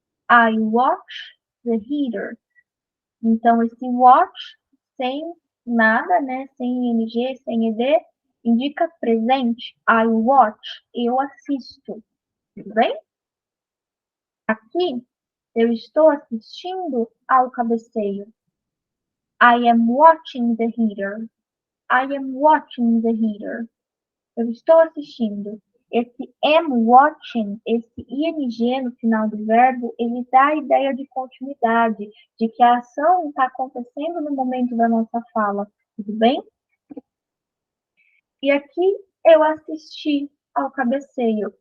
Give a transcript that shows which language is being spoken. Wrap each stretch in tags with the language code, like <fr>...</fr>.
<en>I watch the heater.</en> <pt>Então, esse watch, sem nada, né? Sem ing, sem ed, indica presente.</pt> <en>I watch.</en> <pt>Eu assisto. Tudo bem? Aqui, eu estou assistindo ao cabeceio.</pt> <en>I am watching the heater. I am watching the heater.</en> <pt>Eu estou assistindo. Esse am watching, esse ing no final do verbo, ele dá a ideia de continuidade, de que a ação está acontecendo no momento da nossa fala. Tudo bem? E aqui eu assisti ao cabeceio.</pt>